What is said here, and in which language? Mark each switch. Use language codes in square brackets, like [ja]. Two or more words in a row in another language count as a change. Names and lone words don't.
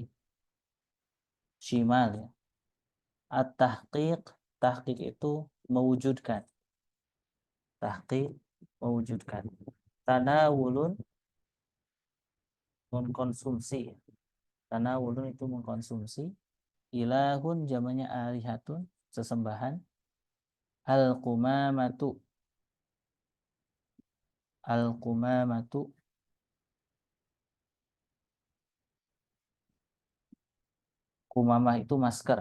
[id] Shimal ya. At-tahqiq, tahqiq itu mewujudkan. Tahqiq mewujudkan. Tanawulun, mengkonsumsi. Tanawulun itu mengkonsumsi. Ilahun jamannya alihatun, sesembahan. Al-qumamatu, al-qumamatu, kumamah itu masker.